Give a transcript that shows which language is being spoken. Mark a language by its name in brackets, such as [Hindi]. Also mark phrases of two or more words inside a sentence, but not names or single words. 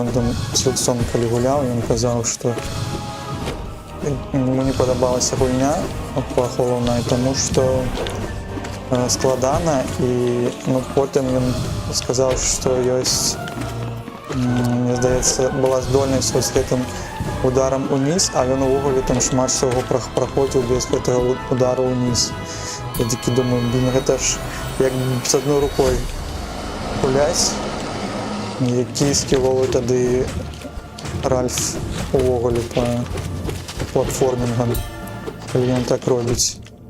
[Ukrainian] він там з лицом коли гуляв, і він казав, що йому не подобалася гульня головна, тому що складана, і потім він сказав, що є [Belarusian] Мне здаецца, была здольнасць з гэтым ударам уніз, а ён увогуле там шмат всього праходзіў без гэтага удару уніз. Я такі думаю, блин, гэта ж як з адной рукой гуляць. Які скіловы тады Ральф увогуле па платформінгам, калі ён так робіць.